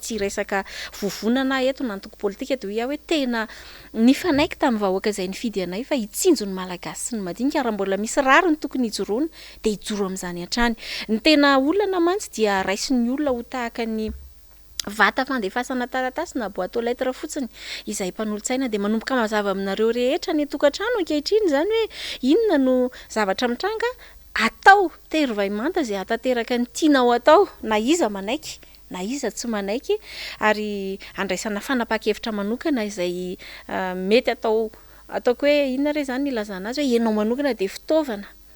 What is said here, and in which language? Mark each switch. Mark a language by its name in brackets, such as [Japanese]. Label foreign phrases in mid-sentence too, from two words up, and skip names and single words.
[Malagasy] tsy resaka vovonana eto nantoko politika dia hoe tena nifanaiky tamin'ny vahoaka izay nifidy anay fa hitsinjo ny malagasy sy ny madinika raha mbola misy rariny tokony hijoroana dia hijoro amin'izany hatrany ny tena olana mantsy dia raisin'ny olona ho tahaka ny vata fandefasana taratasy na [French] boîte aux lettres [Malagasy] fotsiny izay mpanolotsaina dia manomboka mazava aminareo rehetra ny tokantrano ankehitriny zany hoe inona no zavatra mitranga atao tery manta zay atateraka ny tianao atao na iza manaiky na iza tsy manaiky ary andraisana fanapa-kevitra manokana izay mety ataoko hoe inona re zany ilazana azy hoe ianao manokana dia fitaovana